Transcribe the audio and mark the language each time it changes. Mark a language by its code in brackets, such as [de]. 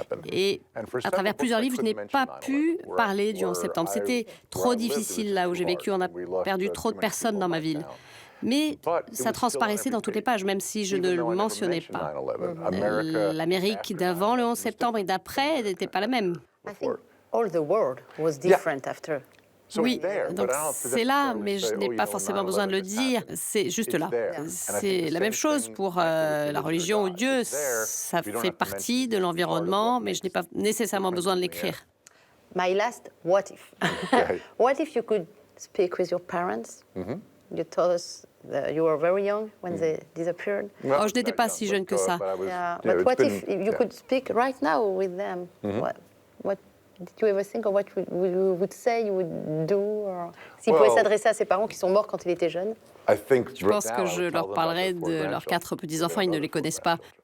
[fr] Et à travers plusieurs livres, je n'ai pas pu parler du 11 septembre. C'était trop difficile là où j'ai vécu. On a perdu trop de personnes dans ma ville. Mais ça transparaissait dans toutes les pages, même si je ne le mentionnais pas. L'Amérique d'avant le 11 septembre et d'après n'était pas la même. [en] I think all the world was different after. [fr] Oui, donc c'est là, mais je n'ai pas forcément besoin de le dire, c'est juste là. C'est la même chose pour la religion ou Dieu, ça fait partie de l'environnement, mais je n'ai pas nécessairement besoin de l'écrire. [en] My last what if. What if you could speak with your parents? You told us that you were very young when they disappeared. [fr] Oh, je n'étais pas si jeune que ça. [en] Yeah, but what if you could speak right now with them? What did you ever think of what you would say, you would do? Or... [fr] S'ils pouvaient s'adresser à ses parents qui sont morts quand il était jeune? Je pense que je leur parlerai de leurs 4 petits-enfants, ils ne les connaissent pas.